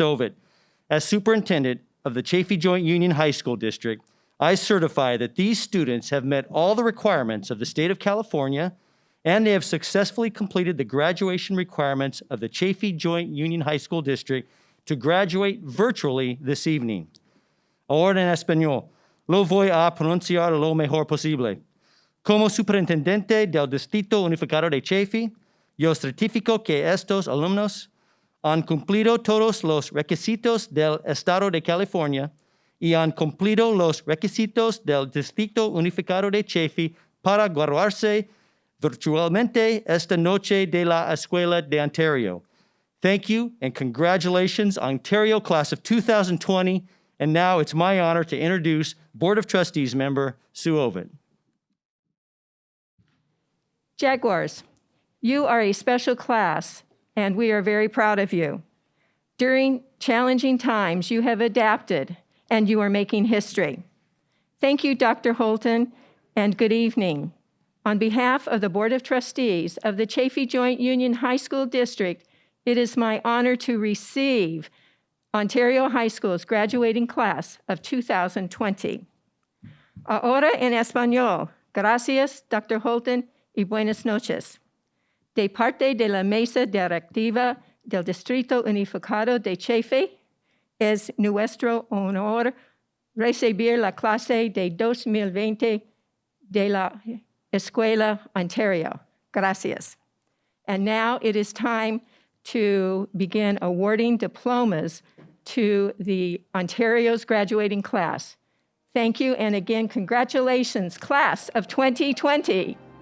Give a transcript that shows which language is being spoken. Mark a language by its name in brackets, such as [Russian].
[English] Ovitt, as superintendent of the Chaffee Joint Union High School District, I certify that these students have met all the requirements of the state of California and they have successfully completed the graduation requirements of the Chaffee Joint Union High School District to graduate virtually this evening. [Spanish] Ahora en español, lo voy a pronunciar lo mejor posible. Como superintendente del Distrito Unificado de Chaffee, yo certifico que estos alumnos han cumplido todos los requisitos del Estado de California y han cumplido los requisitos del Distrito Unificado de Chaffee para graduarse virtualmente esta noche de la Escuela de Ontario. [English] Thank you and congratulations, Ontario Class of 2020. And now it's my honor to introduce Board of Trustees member Sue Ovid. Jaguars, you are a special class, and we are very proud of you. During challenging times, you have adapted, and you are making history. Thank you, Dr. Holton, and good evening. On behalf of the Board of Trustees of the Chaffee Joint Union High School District, it is my honor to receive Ontario High School's graduating class of 2020. [Spanish] Ahora en español. Gracias, Dr. Holton, y buenas noches. De parte de la Mesa Directiva del Distrito Unificado de Chaffee, es nuestro honor recibir la clase de 2020 de la Escuela Ontario. Gracias. [English] And now it is time to begin awarding diplomas to the Ontario's graduating class. Thank you, and again, congratulations, class of 2020.